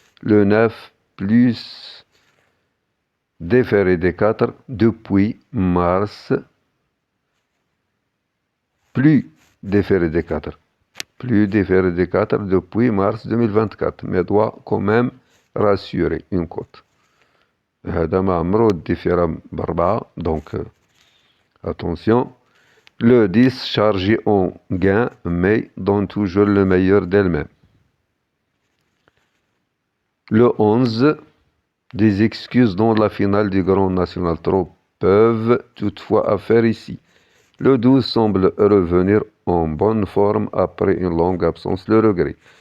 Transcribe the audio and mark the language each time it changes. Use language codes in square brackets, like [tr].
[fr] Le 9 plus déféré des 4 depuis mars. Plus déféré des 4. Plus déféré des 4 depuis mars 2024, mais doit quand même rassurer une cote. [ar] هذا ما عمرو الدفيرة ب4 [fr] donc attention. Le 10 chargé en gain mais donne toujours le meilleur d'elle-même. Le 11 des excuses dans la finale du Grand National Trop peuvent toutefois faire ici. Le 12 semble revenir en bonne forme après une longue absence, le regret.